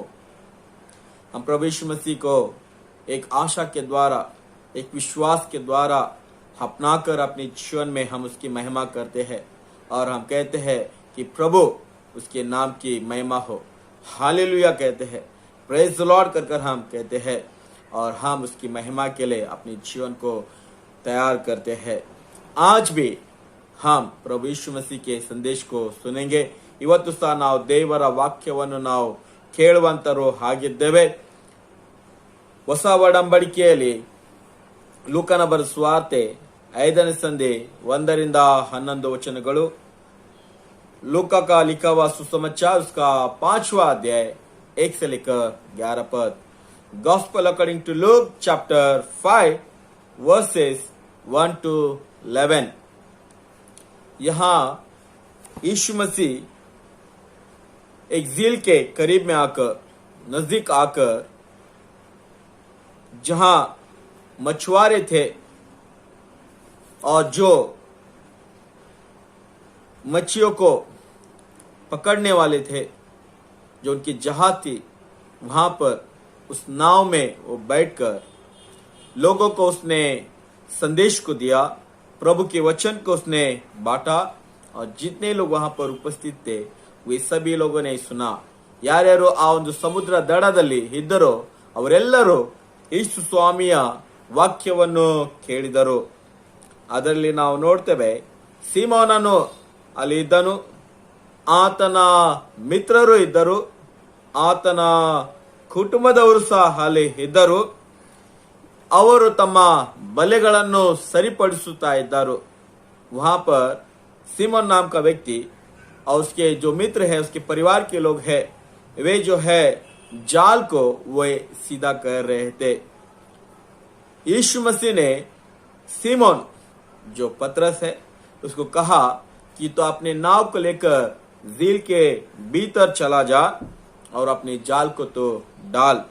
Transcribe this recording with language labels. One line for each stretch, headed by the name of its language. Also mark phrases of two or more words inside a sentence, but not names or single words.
Hindi: हम प्रभु यीशु मसीह को एक आशा के द्वारा, एक विश्वास के द्वारा अपनाकर अपने जीवन में हम उसकी महिमा करते हैं और हम कहते हैं कि प्रभु उसके नाम की महिमा हो। हालेलुया कहते हैं,
English: Praise the Lord
Hindi: कर हम कहते हैं और हम उसकी महिमा के लिए अपने जीवन को तैयार करते हैं। आज भी हम प्रभु यीशु मसीह के संदेश को सुनेंगे।
Kannada: ಇವತ್ತು ಸಹ ನಾವು ದೇವರ ವಾಕ್ಯವನ್ನು ನಾವು ಕೇಳುವಂತರು ಆಗಿದ್ದೇವೆ। ಹೊಸ ಒಡಂಬಡಿಕೆಯಲ್ಲಿ ಲೂಕನ ಬರೆದ ಸುವಾರ್ತೆ 5ನೇ ಸಂಧಿ 1-11 वचनಗಳು।
Hindi: लूका का लिखा हुआ सुसमाचार उसका 5वां अध्याय 1 से लेकर 11 पद।
English: Gospel according to Luke chapter 5 verses 1 to 11।
Hindi: यहाँ यीशु मसीह एक झील के करीब में आकर, नजदीक आकर, जहां मछुआरे थे और जो मच्छियों को पकड़ने वाले थे, जो उनकी जहाज थी, वहां पर उस नाव में वो बैठकर लोगों को उसने संदेश को दिया, प्रभु के वचन को उसने बांटा और जितने लोग वहां पर उपस्थित थे वे सभी लोगों ने सुना।
Kannada: ಯಾರ್ಯಾರು ಆ ಒಂದು ಸಮುದ್ರ ದಡದಲ್ಲಿ ಇದ್ದರೋ ಅವರೆಲ್ಲರೂ ಯೇಸು ಸ್ವಾಮಿಯ ವಾಕ್ಯವನ್ನು ಕೇಳಿದರು। ಅದರಲ್ಲಿ ನಾವು ನೋಡ್ತೇವೆ, ಸೀಮೋನನು ಅಲ್ಲಿ ಇದ್ದನು, ಆತನ ಮಿತ್ರರು ಇದ್ದರು, ಆತನ ಕುಟುಂಬದವರು ಸಹ ಅಲ್ಲಿ ಇದ್ದರು। ಅವರು ತಮ್ಮ ಬಲೆಗಳನ್ನು ಸರಿಪಡಿಸುತ್ತಾ ಇದ್ದರು।
Hindi: वहां पर सीमोन नाम का व्यक्ति और उसके जो मित्र है, उसके परिवार के लोग हैं, वे जो है जाल को वे सीधा कर रहे थे। यीशु मसीह ने सीमोन जो पतरस है उसको कहा कि तो अपने नाव को लेकर झील के भीतर चला जा और अपने जाल को तो डाल।